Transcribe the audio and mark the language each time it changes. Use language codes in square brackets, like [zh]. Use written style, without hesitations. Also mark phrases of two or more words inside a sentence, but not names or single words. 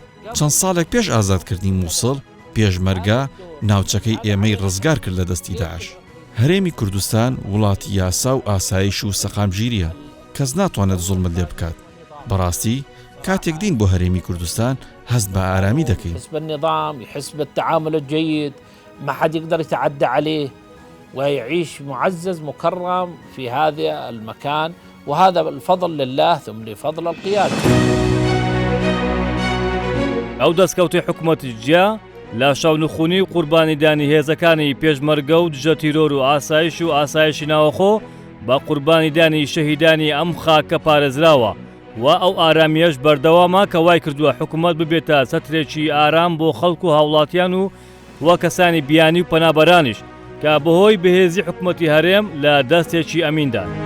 [ckb] چەند ساڵێک پێش ئازادکردنی مووسڵ پێشمەرگە ناوچەکەی ئێمەی ڕزگار کرد لە دەستی داعش. هەرێمی کوردستان وڵاتی یاسا و ئاسایش و سەقامگیریە، کەس ناتوانێت زوڵمت لێ بکات. بەڕاستی کاتێک دین بۆ هەرێمی کوردستان هەست بە ئارامی دەکەین. [ar] حسب النظام، يحس بالتعامل الجيد، ما حد يقدر يتعدى عليه ويعيش معزز مكرم في هذا المكان، وهذا الفضل لله ثم لفضل القيادة. [ckb] ئەو دەستکەوتی حکوومەتی جیا لە شەونخونی و قوربانیدانی هێزەکانی پێشمەرگە و دژە تیرۆر و ئاسایش و ئاسایشی ناوەخۆ بە قوربانیدانی شەهیدانی ئەم خاکە پارێزراوە و ئەو ئارامیەش بەردەوامە کە وای کردووە حکوومەت ببێتە سەترێکی ئارام بۆ خەڵک و هاوڵاتیان و وە کەسانی بیانی و پەنابەرانیش کە بەهۆی بەهێزی حکوومەتی هەرێم لە دەستێکی ئەمیندا.